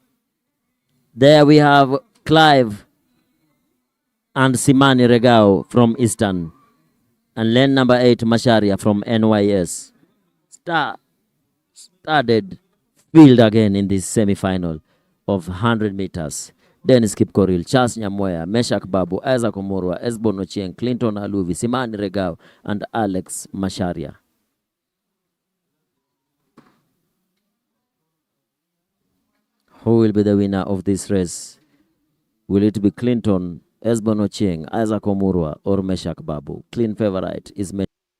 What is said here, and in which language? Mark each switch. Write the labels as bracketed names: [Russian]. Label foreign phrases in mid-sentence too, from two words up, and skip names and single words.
[English] There we have Clive and Simani Regao from Eastern. And lane number 8, Masharia from NYS. Started field again in this semi-final of 100 meters. Dennis Kipkoril, Charles Nyamweya, Meshak Babu, Isaac Omurwa, Esbon Ochieng, Clinton Aluvi, Simani Regao, and Alex Masharia. Who will be the winner of this race? Will it be Clinton, Esbon Ochieng, Isaac Omurwa, or Meshak Babu? Clean favorite is Meshak.